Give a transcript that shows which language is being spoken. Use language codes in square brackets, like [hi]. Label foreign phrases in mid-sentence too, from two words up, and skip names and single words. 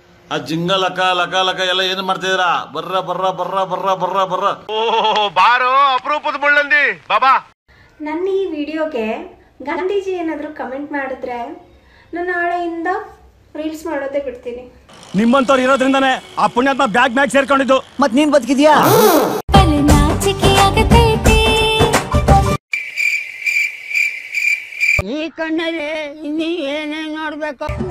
[kn] ಆ ಜಿಂಗ ಲಕ ಲಕ ಲಕ ಎಲ್ಲ ಏನು ಮಾಡ್ತಿದ್ದೀರಾ? ಬರ್ರ ಬರ್ರ ಬರ್ರ ಬರ್ರ ಬರ್ರ ಬರ್ರ. ಓ ಬಾರೋ ಅಪರೂಪದ ಮುಳ್ಳಂದಿ ಬಾಬಾ. ನನ್ನ ಈ ವಿಡಿಯೋಗೆ ಗಾಂಧೀಜಿ ಏನಾದರೂ ಕಮೆಂಟ್ ಮಾಡಿದ್ರೆ ನಾನು ನಾಳೆಯಿಂದ ರೀಲ್ಸ್ ಮಾಡೋದೇ ಬಿಡ್ತೀನಿ. ನಿಮ್ಮಂತವ್ರು ಇರೋದ್ರಿಂದಾನೆ ಆ ಪುಣ್ಯಾತ್ಮ ಬ್ಯಾಗ್ ಮ್ಯಾಗ್ ಸೇರ್ಕೊಂಡಿದ್ದು. ಮತ್ ನೀನ್ ಬದುಕಿದ್ಯಾ? ಈ ಕಣ್ಣಲ್ಲಿ ಇನ್ನೀ ಏನೇನ್ ನೋಡ್ಬೇಕು?